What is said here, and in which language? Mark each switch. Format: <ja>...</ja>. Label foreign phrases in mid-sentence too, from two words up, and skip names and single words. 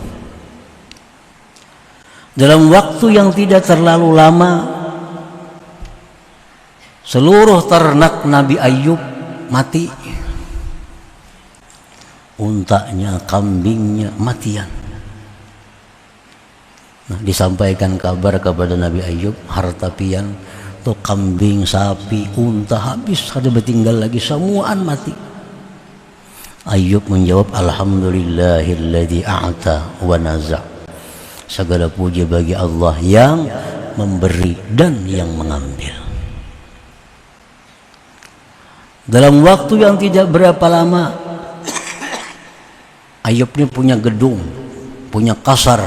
<id>Dalam waktu yang tidak terlalu lama, seluruh ternak Nabi Ayyub mati. Untanya, kambingnya matian. Nah, disampaikan kabar kepada Nabi Ayyub,</id> <bjn>harta pian tuh kambing, sapi, unta habis, ada bertinggal lagi, semuaan mati.</bjn> <id>Ayyub menjawab,</id> <ar>alhamdulillahilladzi a'ta wa naza'.</ar> <id>Segala puji bagi Allah yang memberi dan yang mengambil. Dalam waktu yang tidak berapa lama, Ayyub ini punya gedung, punya kasar.</id>